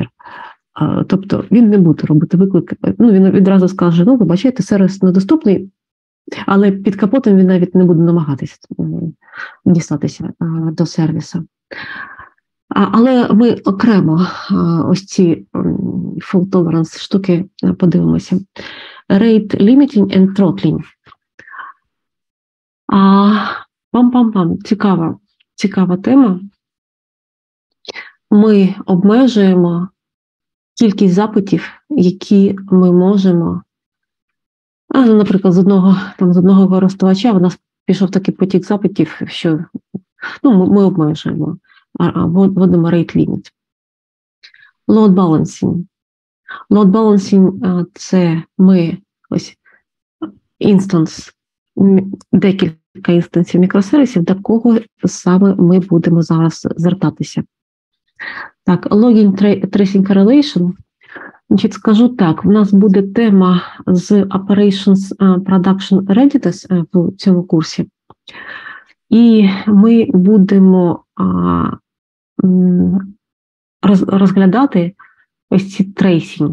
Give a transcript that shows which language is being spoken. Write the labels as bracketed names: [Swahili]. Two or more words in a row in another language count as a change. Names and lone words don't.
[Ukrainian] Тобто, він не буде робити виклик, він відразу скаже, ви бачите, сервіс недоступний, але під капотом він навіть не буде намагатися дістатися до сервісу. Але ми окремо ось ці [English] fault tolerance [Ukrainian] штуки подивимося. [English] Rate limiting and throttling. [Ukrainian] Цікава тема. Ми обмежуємо кількість запитів, які ми можемо. Наприклад, з одного користувача в нас пішов такий потік запитів, що ми обмежуємо, вводимо [English] rate limit. Load balancing. Load balancing – [Ukrainian] це ми ось декілька інстансів мікросервісів, до кого саме ми будемо зараз звертатися. Так, [English] logging tracing correlation. [Ukrainian] Значить, скажу так, в нас буде тема з [English] Operations Production Readiness [Ukrainian] в цьому курсі. І ми будемо розглядати ось ці трейсінг.